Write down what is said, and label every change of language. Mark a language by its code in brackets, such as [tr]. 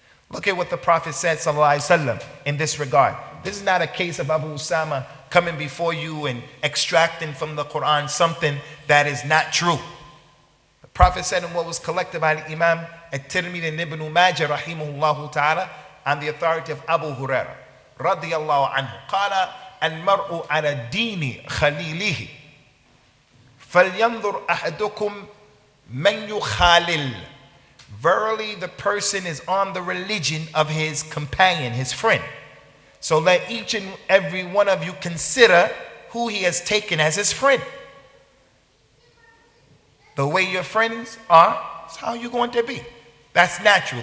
[en] Look at what the Prophet said, sallallahu alaihi wasallam, in this regard. This is not a case of Abu Usamah coming before you and extracting from the Quran something that is not true. The Prophet said in what was collected by the Imaam al-Tirmidhi and Ibn Majah rahimahullah ta'ala on the authority of Abu Hurairah radiyallahu anhu. [ar] قال المرء على دين خليله فلينظر أحدكم من يخالل. [en] Verily the person is on the religion of his companion, his friend. So let each and every one of you consider who he has taken as his friend. The way your friends are is how you're going to be. That's natural.